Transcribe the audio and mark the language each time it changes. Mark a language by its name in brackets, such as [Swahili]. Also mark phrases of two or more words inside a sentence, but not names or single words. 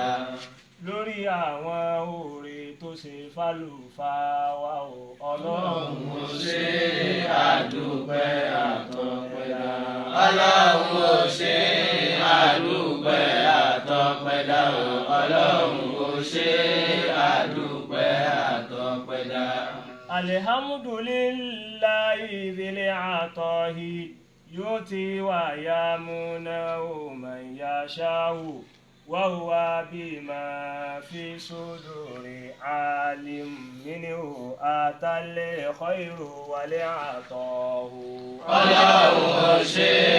[Yoruba] Lórí àwọn oore tó ṣe fálùfáà wa o. Ọlọ́run ó ṣe àdúpẹ́ àtọpẹ́dá. Ọlọ́run ó ṣe àdúpẹ́ àtọpẹ́dá. Ọlọ́run ó ṣe àdúpẹ́ àtọpẹ́dá. [Arabic] الحمد لله ذي العطاء يؤتي ويمنعه من يشاء وهو بما في الصدور عليم منه أتى الخير والعطاء. [Yoruba] Ọlọ́run ó ṣe